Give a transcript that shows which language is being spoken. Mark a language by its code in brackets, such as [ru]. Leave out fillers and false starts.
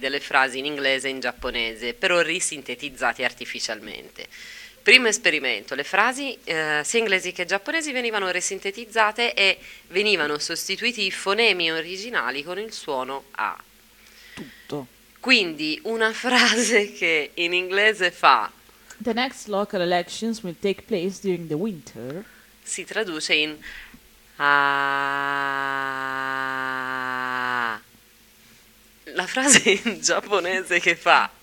[it] Delle frasi in inglese e in giapponese, però risintetizzati artificialmente. Primo esperimento, le frasi sia inglesi che giapponesi venivano risintetizzate e venivano sostituiti i fonemi originali con il suono A. Tutto. Quindi una frase che in inglese fa... [en] The next local elections will take place during the winter... [it] Si traduce in la frase in giapponese che fa